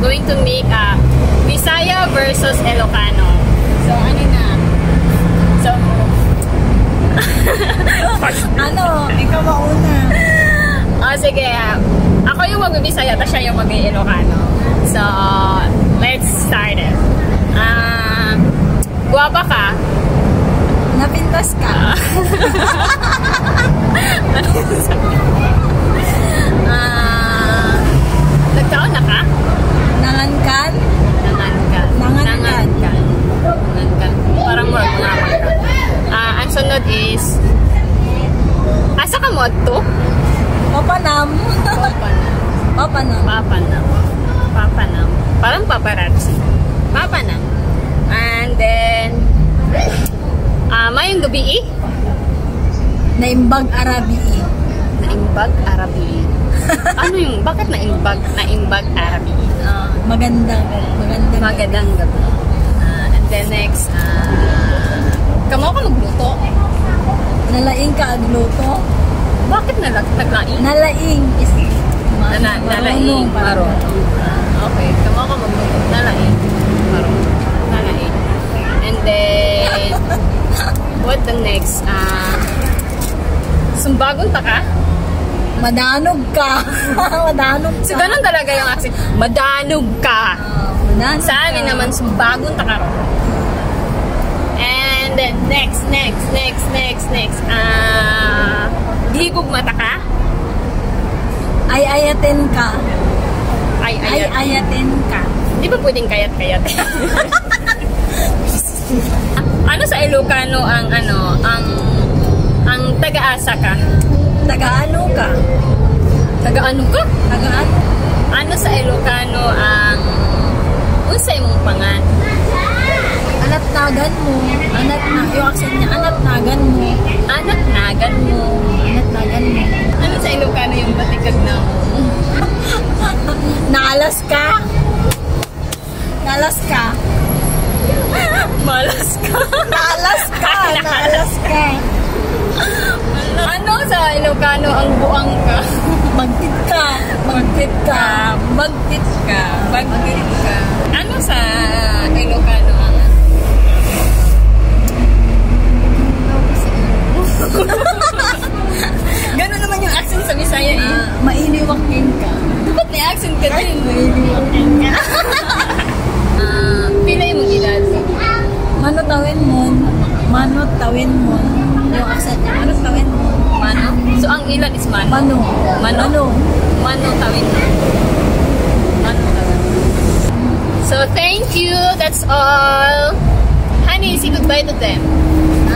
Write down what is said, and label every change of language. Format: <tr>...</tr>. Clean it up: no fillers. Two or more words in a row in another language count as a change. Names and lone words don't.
<en>to make a Bisaya versus Ilocano. So,</en> <tl>ano na?</tl> <en>So,</en> <tl>Ano? Ikaw mauna. Sige. Ako yung mag-Bisaya, tapos siya yung mag-Ilocano.</tl> <en>So, let's start it.</en> <ceb>Guwapa ka?</ceb> <ilo>Napintas ka?</ilo> <ceb>Nagtaon na ka?</ceb> <ilo>Nangankan? Nangankan. Nangankan. Nangankan.</ilo> <tl>Parang mga ang sunod is</tl> <ceb>asa ka mo to?</ceb> <ilo>Papanam. Papanam. Papanam. Papanam.</ilo> <tl>Parang paparazzi.</tl> <ilo>Papanam.</ilo> <en>And then</en> <ceb>mayong gabi eh?</ceb> <ilo>Naimbag Arabi. Naimbag Arabi.</ilo> <tl>Ano yung, bakit naimbag Arabi? Magandang gabi.</tl> <en>And then next,</en> <ceb>kamo ka magluto?</ceb> <ilo>Nalaing ka agluto?</ilo> <tl>Bakit naglaing?</tl> <ilo>Nalaing is Nalaing.</ilo> <tl>Marunong. Okay,</tl> <ceb>kamo ka magluto.</ceb> <ilo>Nalaing.</ilo> <tl>Marunong. Nalaing.</tl> <en>And then, what the next?</en> <ceb>Sumbagon ta ka?</ceb> <ilo>Madanog ka. Madanog ka.</ilo> <tl>So, ganun talaga yung accent.</tl> <ilo>Madanog ka. Madanog</ilo> <tl>Sa amin naman,</tl> <ceb>sumbagon ta ka ron.</ceb> <en>And then, next.</en> <ceb>Higog mata ka?</ceb> <ilo>Ay-ayatin ka. Ay-ayatin ka.</ilo> <tl>Di ba pwedeng kayat-kayat? Ano sa Ilocano ang</tl> <ceb>taga-asa ka?</ceb> <ilo>Taga-ano ka? Taga-ano ka? Taga-ano?</ilo> <tl>Ano sa Ilocano ang</tl> <ceb>unsay mong pangan?</ceb> <ilo>Anat-nagan mo.</ilo> <tl>Yung accent niya,</tl> <ilo>anat-nagan mo. Anat-nagan mo. Anat-nagan mo.</ilo> <tl>Ano sa Ilocano yung</tl> <ceb>batikag na mo?</ceb> <ilo>Nalas ka? Nalas ka?</ilo> <tl>Malas ka?</tl> <ilo>Nalas ka? Nalas ka?</ilo> <tl>Ano sa Ilocano ang</tl> <ceb>buang ka?</ceb> <ilo>Magtit ka? Magtit ka? Magtit ka? Magtit ka?</ilo> <tl>Ano sa Ilocano ang Gano'n naman yung accent sa Bisaya eh.</tl> <ilo>Mainiwakin ka.</ilo> <tl>Ba't may accent ka din?</tl> <ilo>Mainiwakin ka.</ilo> <ceb>Pila yung mong edad?</ceb> <ilo>Manotawin mo. Manotawin mo.</ilo> <tl>Yung accent niya.</tl> <ilo>Manotawin mo.</ilo> <tl>Mano? So ang ilan is mano?</tl> <ilo>Mano. Mano? Mano tawin mo. Mano tawin mo.</ilo> <en>So thank you. That's all. Honey, say goodbye to them.</en>